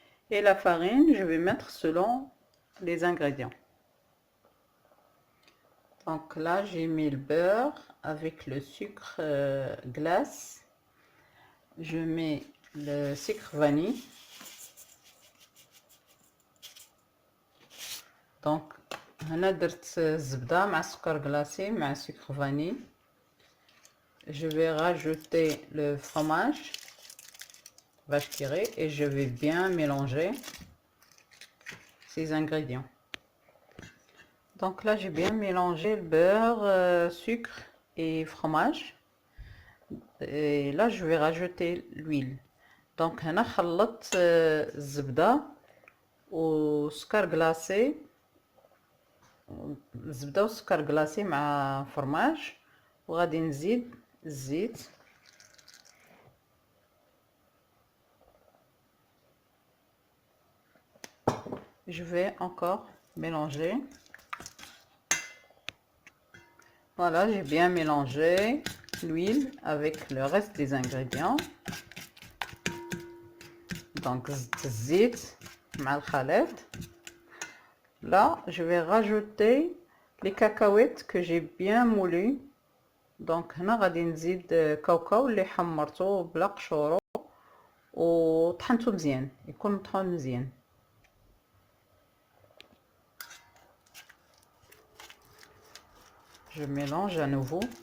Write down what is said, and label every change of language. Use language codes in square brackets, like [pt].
[fr] Et la farine, je vais mettre selon les ingrédients. Donc là, j'ai mis le beurre avec le sucre glace. Je mets le sucre vanille. Donc, [ar] هنا درت الزبدة مع السكر glacé مع [fr] sucre vanille. Je vais rajouter le fromage vache qui rit et je vais bien mélanger ces ingrédients. Donc là, j'ai bien mélangé le beurre, sucre et fromage. Et là, je vais rajouter l'huile. Donc, [ar] هنا خلطت الزبدة وسكر glacé، الزبدة والسكر glacé مع فرماج، وغادي نزيد الزيت. [fr] Je vais encore mélanger. Voilà, j'ai bien mélangé l'huile avec le reste des ingrédients. Donc, [ar] الزيت مع الخليط. [fr] Là, je vais rajouter les cacahuètes que j'ai bien moulues. Donc [ar] هنا غادي نزيد كاوكاو اللي حمرته بلا قشورو وطحنته مزيان، يكون مطحون مزيان. [fr] Je mélange à nouveau.